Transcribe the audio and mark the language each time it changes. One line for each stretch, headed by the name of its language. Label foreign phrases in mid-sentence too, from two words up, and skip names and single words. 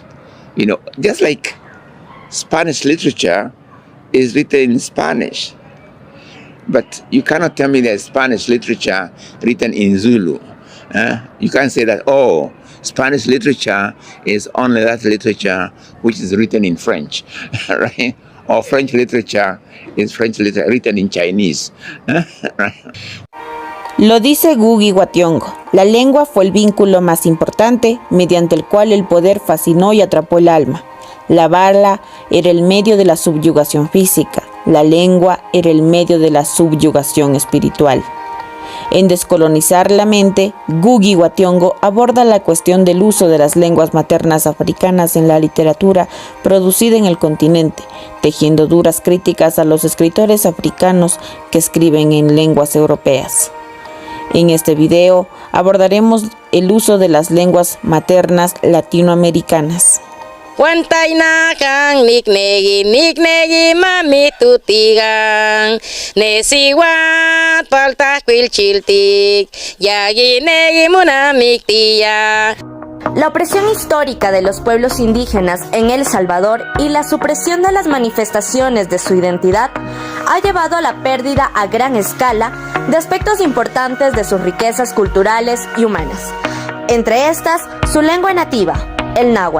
English: You know, just like Spanish literature is written in Spanish, but you cannot tell me there's Spanish literature written in Zulu. You can't say that, oh, Spanish literature is only that literature which is written in French, right? Or French literature is French literature written in Chinese. Right?
Spanish: Lo dice Ngugi wa Thiong'o, la lengua fue el vínculo más importante mediante el cual el poder fascinó y atrapó el alma. La bala era el medio de la subyugación física, la lengua era el medio de la subyugación espiritual. En Descolonizar la mente, Ngugi wa Thiong'o aborda la cuestión del uso de las lenguas maternas africanas en la literatura producida en el continente, tejiendo duras críticas a los escritores africanos que escriben en lenguas europeas. En este video abordaremos el uso de las lenguas maternas latinoamericanas.
Pipil: Wantai kang niknegi mami tutigang nesiwat palta kwil chiltik yagi negi munamik tiya.
Spanish: La opresión histórica de los pueblos indígenas en El Salvador y la supresión de las manifestaciones de su identidad ha llevado a la pérdida a gran escala de aspectos importantes de sus riquezas culturales y humanas. Entre estas, su lengua nativa, el náhuatl.